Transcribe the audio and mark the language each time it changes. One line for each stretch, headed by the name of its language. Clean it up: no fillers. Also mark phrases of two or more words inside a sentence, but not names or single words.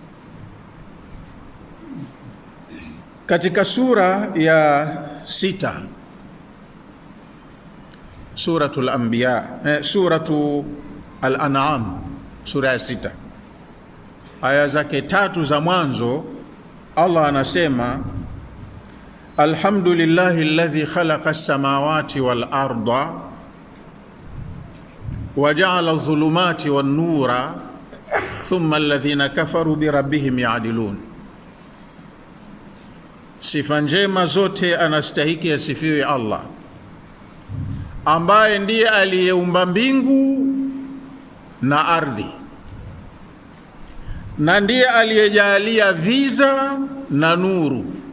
Swahili: Katika sura ya 6, Suratul Anbiya, Suratu Al-An'am, sura ya 6, aya zake 3 za mwanzo, Allah anasema
Arabic: الحمد لله الذي خلق السماوات والأرض وجعل الظلمات والنور ثم الذين كفروا بربهم يعدلون.
Swahili: Sifa njema zote anastahiki asifiwe Allah, ambaye ndiye aliyeumba mbingu na ardhi, na ndiye aliyejalia viza na nuru.